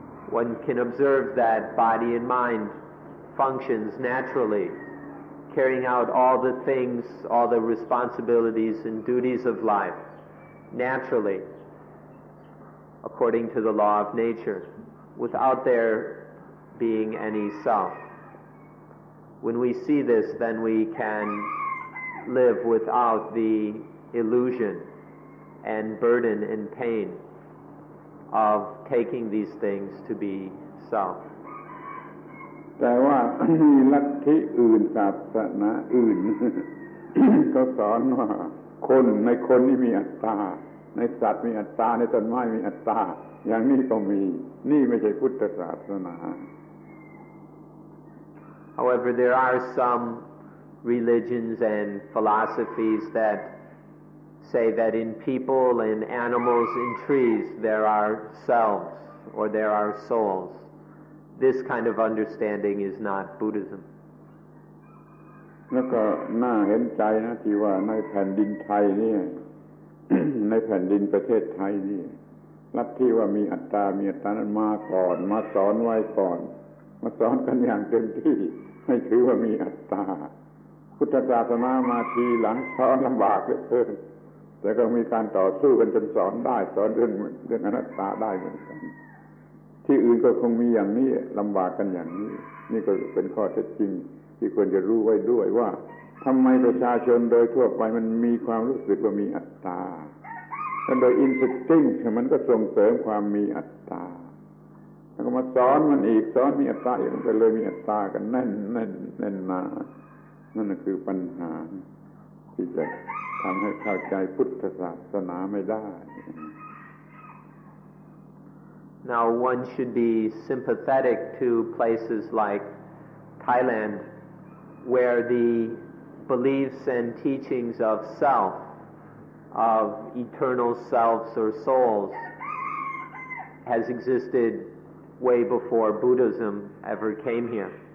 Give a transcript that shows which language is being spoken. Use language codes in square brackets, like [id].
[en] One can observe that body and mind functions naturally, carrying out all the things, all the responsibilities and duties of life naturally, according to the law of nature, without there being any self. When we see this, then we can live without the illusion and burden and pain of taking these things to be self. [th] แต่ว่ามีลัทธิอื่นศาสนาอื่น ก็สอนว่าในคนนี่มีอัตตาในสัตว์มีอัตตาในต้นไม้มีอัตตาอย่างนี้ก็มีนี่ไม่ใช่พุทธศาสนา [en] However, there are some religions and philosophies that say that in people, in animals, in trees, there are selves or there are souls. This kind of understanding is not Buddhism. [th] แล้วก็น่าเห็นใจนะที่ว่าในแผ่นดินไทยนี่ ในแผ่นดินประเทศไทยนี่ลัทธิว่ามีอัตตานั้นมาก่อนมาสอนไว้ก่อนมาสอนกันอย่างเต็มที่ให้ถือว่ามีอัตตาพุทธศาสนามาทีหลังสอนลำบากเหลือเกินแต่ก็มีการต่อสู้กันจนสอนได้สอนเรื่องอนัตตาได้เหมือนกัน ที่อื่นก็คงมีอย่างนี้ลำบากกันอย่างนี้นี่ก็เป็นข้อเท็จจริงที่ควรจะรู้ไว้ด้วยว่าทำไมประชาชนโดยทั่วไปมันมีความรู้สึกว่ามีอัตตาและโดยอินสติ้งมันก็ส่งเสริมความมีอัตตาแล้วก็มาสอนมันอีกสอนมีอัตตาอีกมันก็เลยมีอัตตากันแน่นหนานั่นคือปัญหาที่จะทำให้เข้าใจพุทธศาสนาไม่ได้ [en] Now one should be sympathetic to places like Thailand, where the beliefs and teachings of self, of eternal selves or souls, has existed way before Buddhism ever came here.